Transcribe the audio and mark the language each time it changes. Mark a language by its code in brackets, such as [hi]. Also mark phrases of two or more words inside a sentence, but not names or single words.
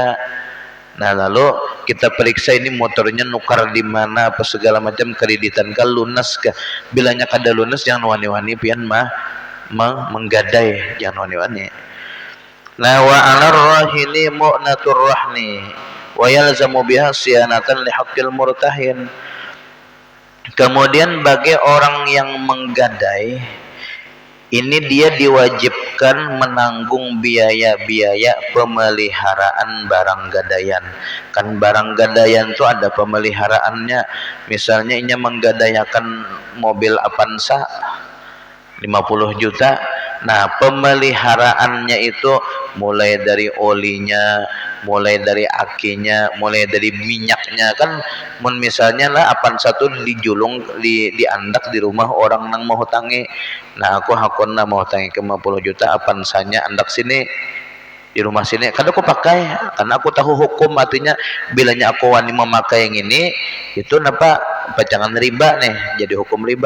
[id] Nah lalu kita periksa ini motornya nukar di mana apa segala macam kreditan kah lunas kah bilanya kada lunas jangan wani-wani pian menggadai jangan wani-wani. [ar] Nah وعلى الراهن مؤنة الرهن ويلزمه بها صيانة لحق المرتهن. [id] Kemudian bagi orang yang menggadai ini dia diwajibkan menanggung biaya-biaya pemeliharaan barang gadaian. Kan barang gadaian itu ada pemeliharaannya. Misalnya ini menggadaikan mobil Avanza 50 juta. Nah, pemeliharaannya itu mulai dari olinya, mulai dari akinya, mulai dari minyaknya kan misalnya lah Avanza satu dijulung diandak di rumah orang nang mau hutangi. Nah aku hakon mau hutangi ke 50 juta Avanzanya andak sini di rumah sini kan aku pakai karena aku tahu hukum artinya bilanya aku wani memakai yang ini itu napa pacangan riba nih, jadi hukum riba.